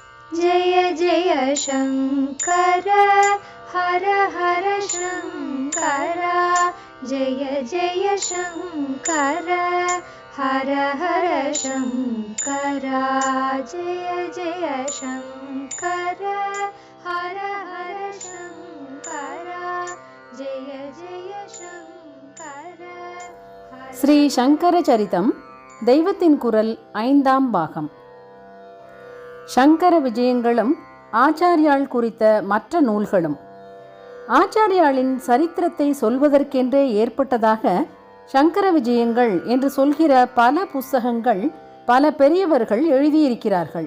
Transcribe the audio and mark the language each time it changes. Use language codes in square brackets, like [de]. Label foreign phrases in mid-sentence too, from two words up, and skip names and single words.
[sa] जय जय शङ्कर हर हर शङ्कर जय जय शङ्कर हर हर शङ्कर जय जय शङ्कर हर हर शङ्कर जय जय शङ्कर. [ta] ஸ்ரீ சங்கர சரிதம் தெய்வத்தின் குரல் 5ஆம் பாகம். சங்கர விஜயங்களும் ஆச்சாரியாள் குறித்த மற்ற நூல்களும். ஆச்சாரியாளின் சரித்திரத்தை சொல்வதற்கென்றே ஏற்பட்டதாக சங்கர விஜயங்கள் என்று சொல்கிற பல புஸ்தகங்கள் பல பெரியவர்கள் எழுதியிருக்கிறார்கள்.